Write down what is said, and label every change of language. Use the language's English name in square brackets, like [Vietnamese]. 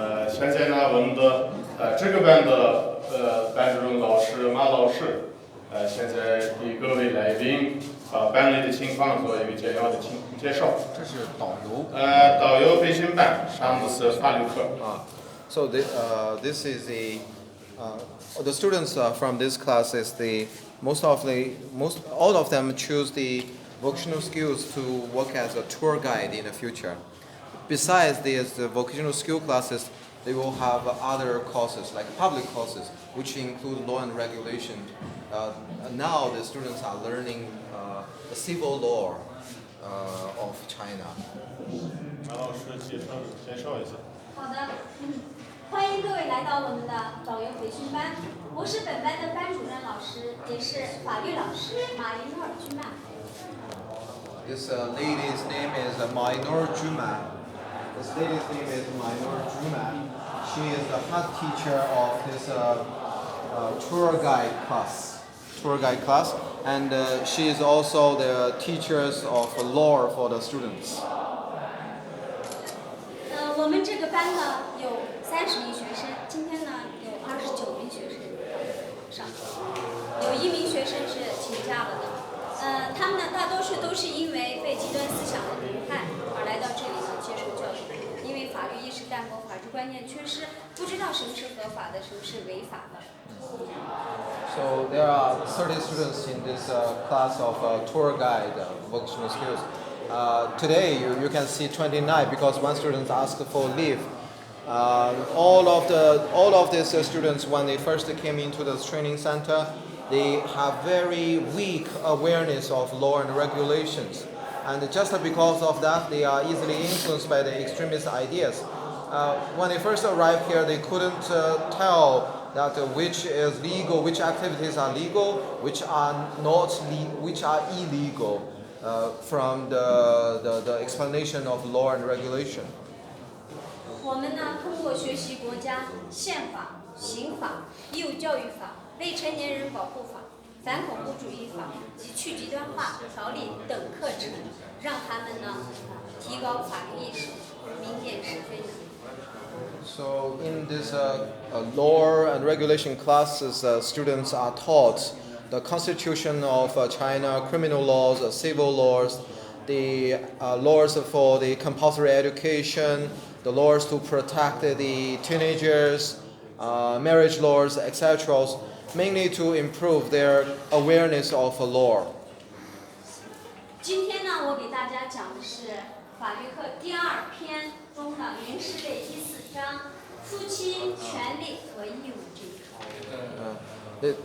[Chinese] 现在呢，我们的这个班的班主任老师马老师，现在给各位来宾班里的情况做一个简要的介绍。这是导游。导游培训班上的是法律课。 [English] So this is the students from this class is all of them choose the vocational skills to work as a tour guide in the future. Besides the vocational skill classes, they will have other courses like public courses, which include law and regulation. Now the students are learning the civil law of China. [Chinese] 马老师介绍一下。好的，欢迎各位来到我们的导游培训班。我是本班的班主任老师，也是法律老师马林诺尔居曼。 [English] This lady's name is Mainor Juman. This lady's name is Mainor Juman. She is the head teacher of this tour guide class, and she is also the teachers of law for the students. [Chinese] 我们这个班呢有30名学生，今天呢有29名学生上课，有1名学生是请假了的。他们呢大多数都是因为被极端思想的毒害而来到这里呢接受教育，因为法律意识淡薄，法治观念缺失，不知道什么是合法的，什么是违法的。 [English] So there are 30 students in this class of tour guide vocational skills. Today you can see 29 because one student asked for leave. All of these students, when they first came into this training center, they have very weak awareness of law and regulations, and just because of that, they are easily influenced by the extremist ideas. When they first arrived here, they couldn't tell that which is legal, which activities are legal, which are not, which are illegal from the explanation of law and regulation. [Chinese] 我们呢，通过学习国家宪法、刑法、义务教育法、未成年人保护法、反恐怖主义法及去极端化条例等课程，让他们呢提高法律意识，明辨是非。 [English] So in this law and regulation classes, students are taught the constitution of China, criminal laws, civil laws, the laws for the compulsory education, the laws to protect the teenagers, marriage laws, etc., mainly to improve their awareness of law. [Chinese] 今天呢，我给大家讲的是法律课第2篇中的民事类第4章夫妻权利和义务这一课。